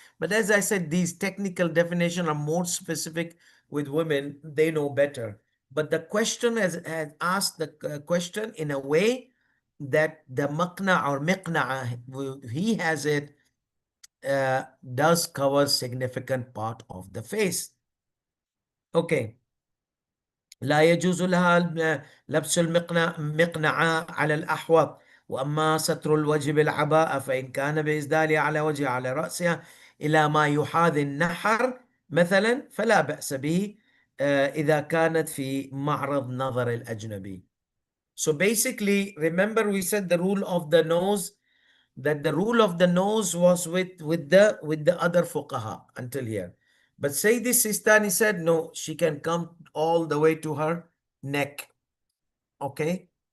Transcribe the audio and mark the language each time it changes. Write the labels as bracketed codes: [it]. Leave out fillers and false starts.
[en] But as I said, these technical definitions are more specific with women. They know better. But the question has asked the question in a way that the maqna or miqna, he has it, does cover significant part of the face. Okay. [ar] لا يجوز لها لبس المقنعة على الأحوط. وأما ستر الوجه بالعباءة فإن كان بإسدالها على وجهها على رأسها إلى ما يحاذي النحر مثلا فلا بأس به إذا كانت في معرض نظر الأجنبي. [en] So basically, remember we said the rule of the nose, that the rule of the nose was with the other fuqaha until here. But Sayyid Sistani said, no, she can come all the way to her neck. Okay.